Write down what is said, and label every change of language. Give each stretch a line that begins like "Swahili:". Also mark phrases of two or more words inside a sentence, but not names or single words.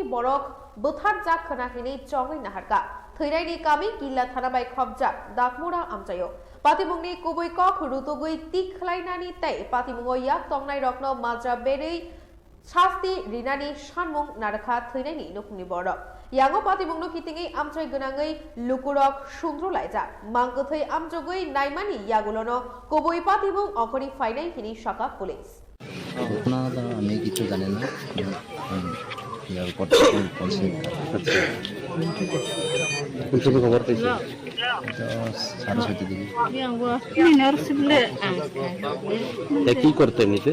Kok Borok: बरक बुथार जाक खनाखिनि चङै नाहारका थैराइनि कामी किल्ला थाना बाय खबजाक दाकमुरा आमचायो पातिमुंनि कुबै कख रुतुगै तिखलाइनानि तै पातिमुंगो याक तंनाय रत्न माज्रा बेरै शास्ति रिनानि सानमुं नारखा थैनायनि नुखुंनि बरक यांगो पातिमुंनो कितिङै आमचाय गोनाङै लुकुरक सुन्द्रलाइजा मांगथै आमजगै नायमानि यागुलनो कुबै पातिमुं अखरि फाइनाय हिनि शाखा पुलिस
Bangla: ঘটনা আমি কিছু জানি না ইয়ার পর বলছি তুমি খবর পাইছো সাড়ে 6টার দিকে কি করতে এমনিতে